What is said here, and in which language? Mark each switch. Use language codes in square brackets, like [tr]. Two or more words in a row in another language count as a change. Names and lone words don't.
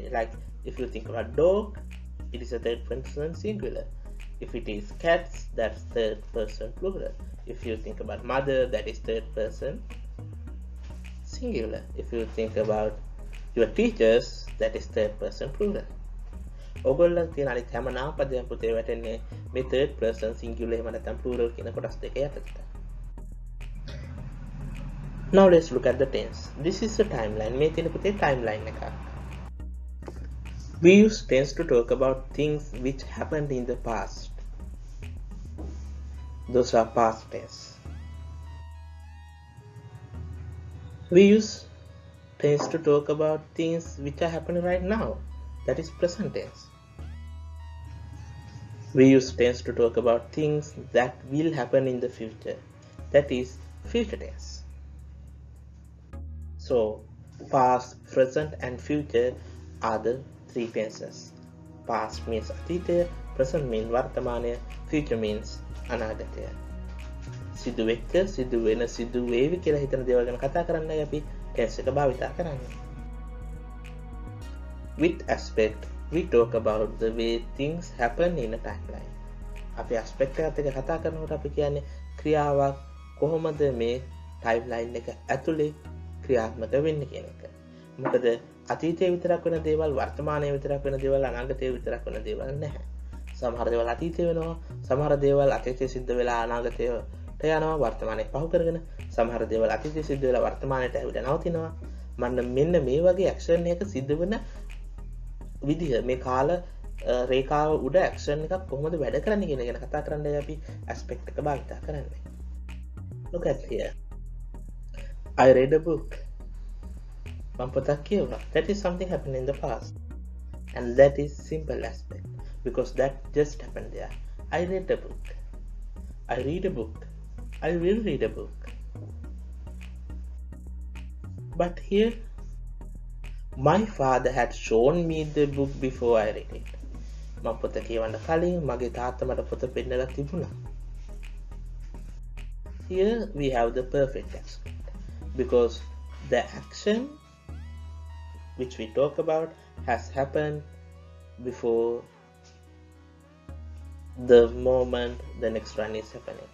[en] Like if you think about dog, it is a third person singular. If it is cats, that's third person plural. If you think about mother, that is third person singular. If you think about your teachers, that is third person plural. [si] ඔයගොල්ලන් තියෙන අනිත් හැම නාමපදයක්ම පුතේ වැටෙන්නේ මේ [en] third person singular [si] එහෙම නැත්නම් plural කියන කොටස් දෙක යටතට. [en] Now let's look at the tense. This is the timeline. [si] මේ තියෙන පුතේ timeline එකක්. [en] We use tense to talk about things which happened in the past. Those are past tense. We use tense to talk about things which are happening right now. That is present tense. We use tense to talk about things that will happen in the future. That is future tense. So past, present and future are the three tenses. Past means අතීතය, present means වර්තමානය, future means අනාගතය. [si] සිදුවෙච්ච, සිදුවෙන, සිදුවේවි කියලා හිතන දේවල් ගැන කතා කරන්නයි අපි tense එක භාවිතා කරන්නේ. [en] With aspect, we talk about the way things happen in a timeline. [si] අපි aspect එකත් එක්ක කතා කරනකොට අපි කියන්නේ ක්‍රියාවක් කොහොමද මේ timeline එක ඇතුලේ ක්‍රියාත්මක වෙන්නේ කියන එක. මොකද අතීතයේ විතරක් වෙන දේවල්, වර්තමානයේ විතරක් වෙන දේවල්, අනාගතයේ විතරක් වෙන දේවල් නැහැ. සමහර දේවල් අතීතයේ වෙනවා, සමහර දේවල් අතීතයේ සිද්ධ වෙලා අනාගතයට යනවා, වර්තමානයේ පහු කරගෙන, සමහර දේවල් අතීතයේ සිද්ධ වෙලා වර්තමානයට ඇවිල්ලා නවතිනවා. මෙන්න මේ වගේ ඇක්ෂන් එක සිද්ධ වෙන විදිහ, මේ කාල රේඛාව උඩ ඇක්ෂන් එකක් කොහොමද වැඩ කරන්නේ කියන එක ගැන කතා කරන්නයි අපි aspect එක භාවිතා කරන්නේ. [en] Look at here. I read a book. [si] මම පොතක් කියවුවා. [en] That is something happened in the past. And that is simple aspect. Because that just happened there. I read a book. I read a book. I will read a book. But here, my father had shown me the book before I read it. [si] මම පොත කියවන්න කලින් මගේ තාත්තා මට පොත පෙන්නලා තිබුණා. [en] Here we have the perfect aspect. Because the action which we talk about has happened before the moment the next one is happening.